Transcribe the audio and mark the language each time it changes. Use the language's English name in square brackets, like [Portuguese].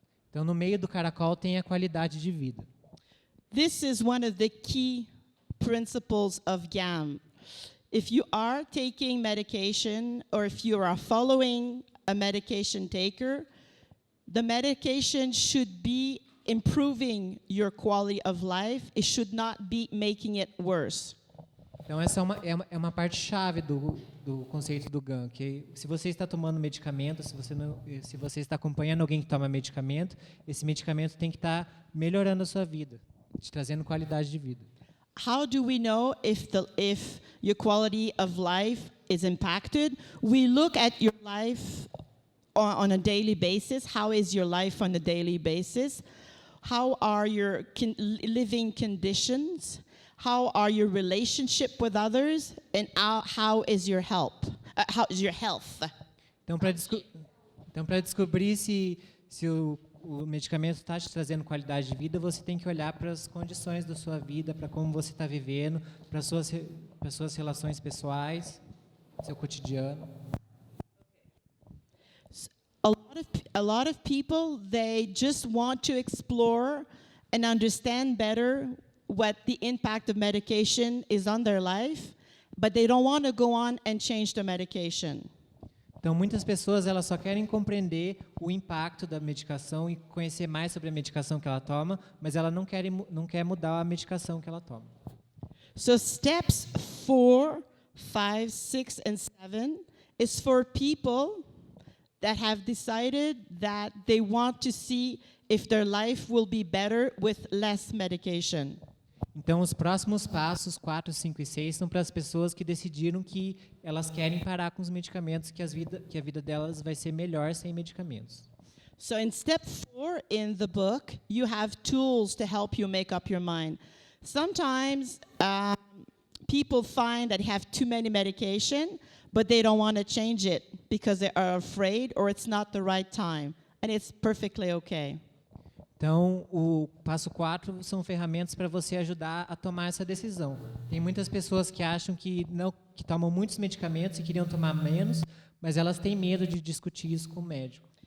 [Portuguese] Então, no meio do caracol tem a qualidade de vida. [English] This is one of the key principles of GAM. If you are taking medication or if you are following a medication taker, the medication should be improving your quality of life. It should not be making it worse. [Portuguese] Então, essa é uma parte chave do conceito do GAM, que se você está tomando medicamento, se você está acompanhando alguém que toma medicamento, esse medicamento tem que estar melhorando a sua vida, te trazendo qualidade de vida. [English] How do we know if your quality of life is impacted? We look at your life on a daily basis. How is your life on a daily basis? How are your living conditions? How are your relationship with others? And how is your health? How is your health? [Portuguese] Então, para descobrir se o medicamento está te trazendo qualidade de vida, você tem que olhar para as condições da sua vida, para como você está vivendo, para as suas relações pessoais, seu cotidiano. [English] A lot of people, they just want to explore and understand better what the impact of medication is on their life, but they don't want to go on and change the medication. [Portuguese] Então, muitas pessoas elas só querem compreender o impacto da medicação e conhecer mais sobre a medicação que ela toma, mas ela não quer mudar a medicação que ela toma. [English] So steps 4, 5, 6, and 7 is for people that have decided that they want to see if their life will be better with less medication. [Portuguese] Então, os próximos passos, 4, 5 e 6, são para as pessoas que decidiram que elas querem parar com os medicamentos, que a vida delas vai ser melhor sem medicamentos. [English] So in step 4 in the book, you have tools to help you make up your mind. Sometimes people find that have too many medication, but they don't want to change it because they are afraid or it's not the right time. And it's perfectly okay. [Portuguese] Então, o passo 4 são ferramentas para você ajudar a tomar essa decisão. Tem muitas pessoas que acham que tomam muitos medicamentos e queriam tomar menos, mas elas têm medo de discutir isso com o médico.